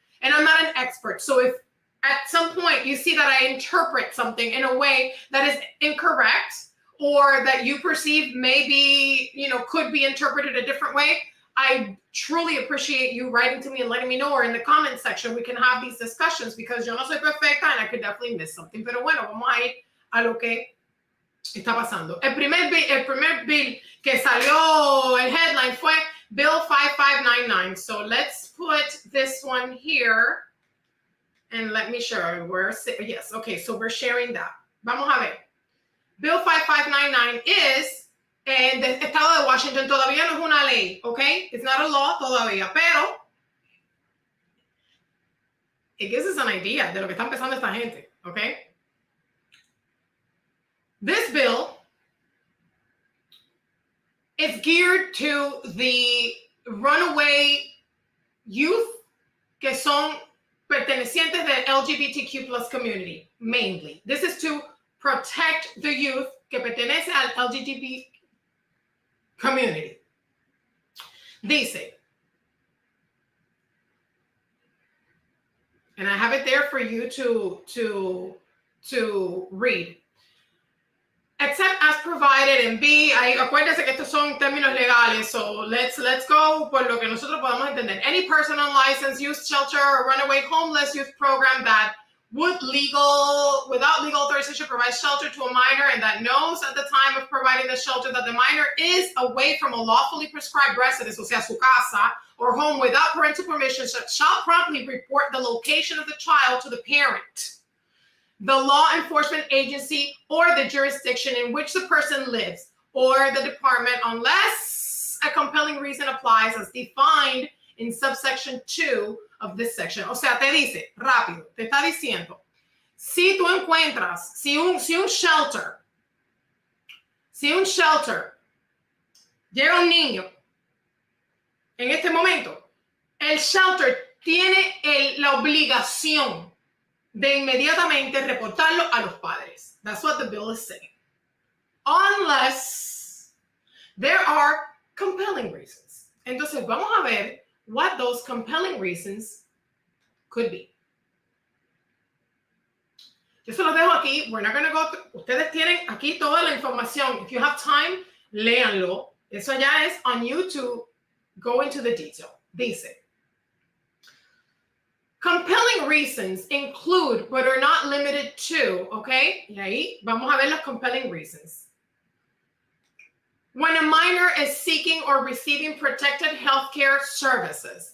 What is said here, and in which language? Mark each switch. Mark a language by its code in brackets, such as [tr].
[en] And I'm not an expert. So, if at some point you see that I interpret something in a way that is incorrect or that you perceive maybe, could be interpreted a different way, I truly appreciate you writing to me and letting me know, or in the comment section, we can have these discussions because [es] yo no soy perfecta [en] and I could definitely miss something. [es] Pero bueno, vamos a ir a lo que está pasando. El primer bill que salió, el headline fue Bill 5599. [en] So let's put this one here and let me show yes, okay, so we're sharing that. [es] Vamos a ver. [en] Bill 5599 is [es] del estado de Washington. Todavía no es una ley, ¿ok? [en] It's not a law [es] todavía, pero [en] it gives us an idea [es] de lo que está empezando esta gente, ¿ok? [en] This bill is geared to the runaway youth [es] que son pertenecientes del [en] LGBTQ plus community, mainly. This is to protect the youth [es] que pertenece al [en] LGBT community. Dice, and I have it there for you to read. Except as provided in B, [es] acuérdense que estos son términos legales, [en] so let's go [es] por lo que nosotros podamos entender. [en] Any person on licensed youth shelter or runaway homeless youth program that would without legal authorization provide shelter to a minor and that knows at the time of providing the shelter that the minor is away from a lawfully prescribed residence, [es] o sea, su casa [en] or home without parental permission, shall promptly report the location of the child to the parent, the law enforcement agency, or the jurisdiction in which the person lives, or the department, unless a compelling reason applies as defined in subsection 2 of this section. [es] O sea, te dice, rápido, te está diciendo, si tú encuentras, si un shelter, llega un niño, en este momento, el shelter tiene la obligación de inmediatamente reportarlo a los padres. [en] That's what the bill is saying. Unless there are compelling reasons. [es] Entonces, vamos a ver [en] what those compelling reasons could be. [es] Yo se los dejo aquí. [en] We're not going to go through. [es] Ustedes tienen aquí toda la información. [en] If you have time, [es] léanlo. Eso ya es [en] on you to go into the detail. Dice, compelling reasons include, but are not limited to, okay? [es] Y ahí vamos a ver los [en] compelling reasons. When a minor is seeking or receiving protected healthcare services.